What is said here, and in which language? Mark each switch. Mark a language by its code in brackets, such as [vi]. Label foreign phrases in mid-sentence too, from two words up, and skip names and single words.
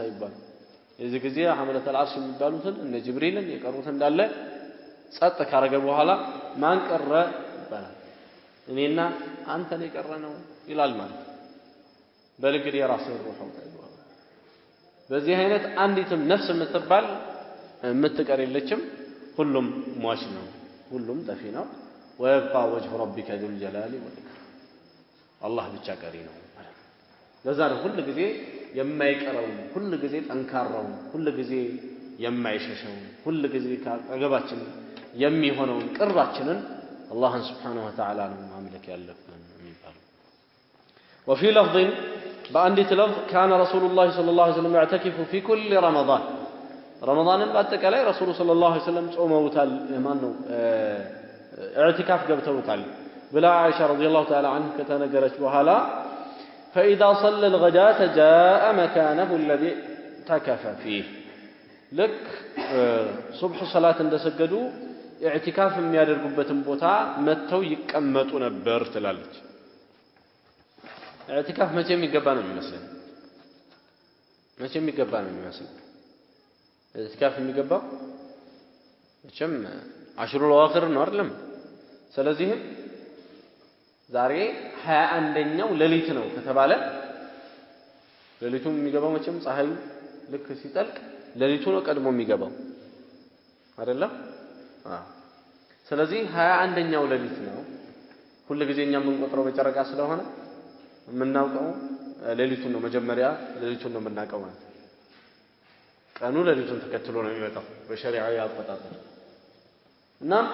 [am] ይባል የዚህ ጊዜ ሐመለቱል አርሽ የሚባሉትን እነ ጅብሪልን የቀሩት እንዳለ ጸጥ ካረገ በኋላ ማን ቀረ ይባላል እኔና አንተ ነው የቀረነው ይላል ማለት በል እንግዲህ የራስህ ሩህ አውጣ ይባላል በዚህ አይነት አንዲትም ነፍስ የምትባል የምትቀር የለችም ሁሉም ሟች ነው ሁሉም ጠፊ ነው [ar] ويبقى وجه ربك ذو الجلال والإكرام الله [am] ብቻ ቀሪ ነው ለዛ ነው ሁሉ ጊዜ የማይቀረው ሁሉ ጊዜ ጠንካራው ሁሉ ጊዜ የማይሸሸው ሁሉ ጊዜ ካገባችን የሚሆነው ቅርባችንን አላህን [ar] سبحانه وتعالى [am] ነው ማምለክ ያለብን የሚባለው [ar] وفي لفظ [am] በአንዲት ለፍዝ [ar] كان رسول الله صلى الله عليه وسلم يعتكف في كل رمضان رمضان [am] በአጠቃላይ ረሱሉ [ar] صلى الله عليه وسلم [am] ጾመውታል ማን ነው اعتكاف ገብተውታል ብላ [ar] عائشة رضي الله تعالى عنها [am] ከተነገረች በኋላ [ar] فإذا صلى الغداة جاء مكانه الذي اعتكف فيه لك صبح صلاة [am] እንደሰገዱ اعتكاف የሚያደርጉበትን ቦታ መተው ይቀመጡ ነበር ትላለች اعتكاف መቼ የሚገባ ነው የሚመስለው መቼ የሚገባ ነው የሚመስለው اعتكاف የሚገባው መቼም [ar] عشر الأواخر [am] ነው አይደለም ስለዚህ ዛሬ 21ኛው ሌሊት ነው ከተባለ ሌሊቱም የሚገባው መቼም ፀሐዩ ልክ ሲጠልቅ ሌሊቱ ነው ቀድሞ የሚገባው አይደለም ስለዚህ 21ኛው ሌሊት ነው ሁሉ ጊዜኛ የምንቆጥረው በጨረቃ ስለሆነ የምናውቀው ሌሊቱን ነው መጀመሪያ ሌሊቱን ነው የምናውቀው ማለት ቀኑ ሌሊቱን ተከትሎ ነው የሚመጣው በሸሪዓዊ አቆጣጠር እና